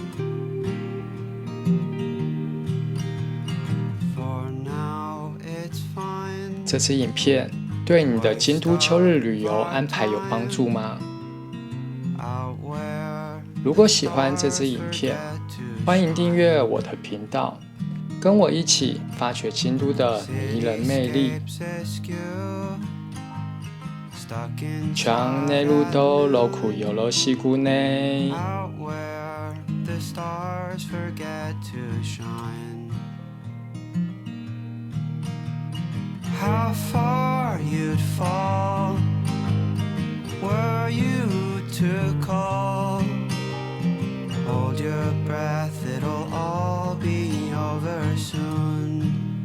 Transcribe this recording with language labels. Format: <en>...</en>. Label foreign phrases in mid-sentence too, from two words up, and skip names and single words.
<zh>这支影片对你的京都秋日旅游安排有帮助吗？如果喜欢这支影片，欢迎订阅我的频道，跟我一起发掘京都的迷人魅力。</zh> <ja>チャンネル登録よろしくね。</ja> <en>How far you'd fall were you to call. Hold your breath, it'll all be over soon.</en>